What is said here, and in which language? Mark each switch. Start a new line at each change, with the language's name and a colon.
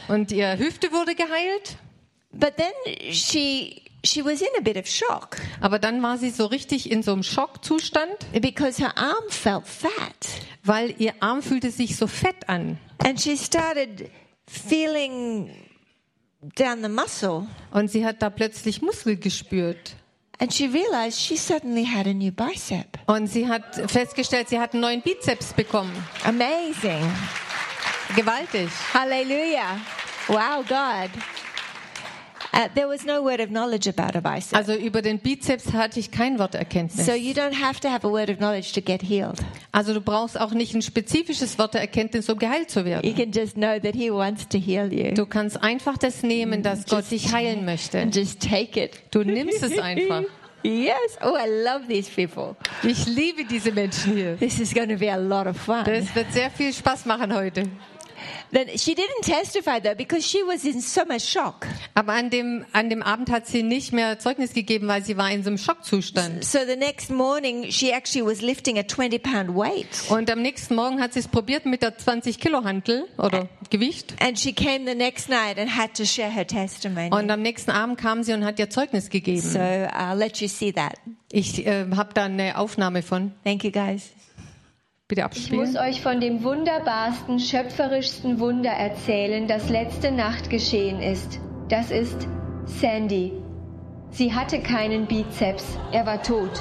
German: Und ihre Hüfte wurde geheilt.
English: But then she was in a bit of shock.
German: Aber dann war sie so richtig in so einem Schockzustand.
English: Because her arm felt fat.
German: Weil ihr Arm fühlte sich so fett an.
English: And she started feeling down the muscle.
German: Und sie hat da plötzlich Muskel gespürt.
English: And she realized she suddenly had a new bicep.
German: Und sie hat festgestellt, sie hat einen neuen Bizeps bekommen.
English: Amazing.
German: Gewaltig.
English: Hallelujah. Wow, God. There was no word of knowledge about a bicep.
German: Also über den Bizeps hatte ich kein Wort Erkenntnis.
English: So you don't have to have a word of knowledge to get healed.
German: Also du brauchst auch nicht ein spezifisches Wort der Erkenntnis, um geheilt zu werden.
English: You can just know that he wants to heal you.
German: Du kannst einfach das nehmen, dass just Gott dich heilen möchte.
English: Just take it.
German: Du nimmst es einfach.
English: Yes. Oh, I love these people.
German: Ich liebe diese Menschen hier.
English: This is going to be a lot of fun.
German: Das wird sehr viel Spaß machen heute.
English: Then she didn't testify though, because she was in so much shock.
German: Aber an dem Abend hat sie nicht mehr Zeugnis gegeben, weil sie war in so einem Schockzustand.
English: So the next morning she actually was lifting a 20-pound weight.
German: Und am nächsten Morgen hat sie es probiert mit der 20-Kilo-Hantel oder Gewicht.
English: And she came the next night and had to share her testimony.
German: Und am nächsten Abend kam sie und hat ihr Zeugnis gegeben.
English: So I'll let you see that.
German: Ich habe da eine Aufnahme von.
English: Thank you guys.
German: bitte abspielen. Ich muss euch von dem wunderbarsten, schöpferischsten Wunder erzählen, das letzte Nacht geschehen ist. Das ist Sandy. Sie hatte keinen Bizeps. Er war tot.